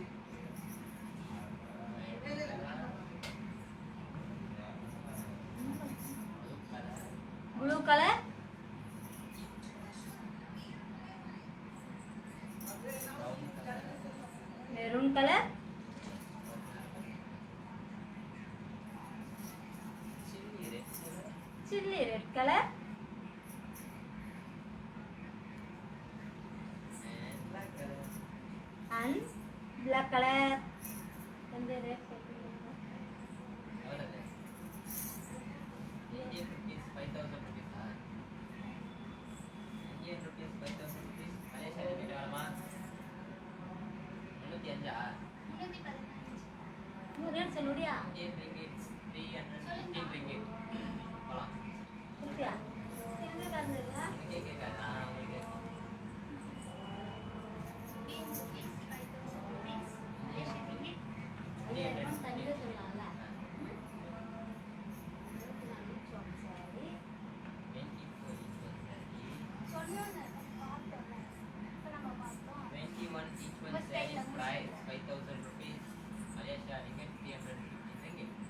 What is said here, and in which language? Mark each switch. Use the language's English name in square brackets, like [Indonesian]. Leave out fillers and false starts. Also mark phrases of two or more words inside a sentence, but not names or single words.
[English] Blue color, maroon color, Chilli red color, and black color. And the red Indian rupees 5,000 rupees. Indian rupees 5,000 rupees. [Tamil] Malaysia ringgit எவ்வளவுமா? 305. ரேட் சொல்லுடியா? [English] Indian ringgit 315 ringgit. [Tamil] போலாம். சொல்லுடியா? என்ன காசு இருக்கா? உனக்கே கேட்காதா? உங்களுக்கு தனியாக சொல்லலாம்ல. [English] 21 each one saree price 5,000 rupees. Malaysia ringgit 350 ringgit.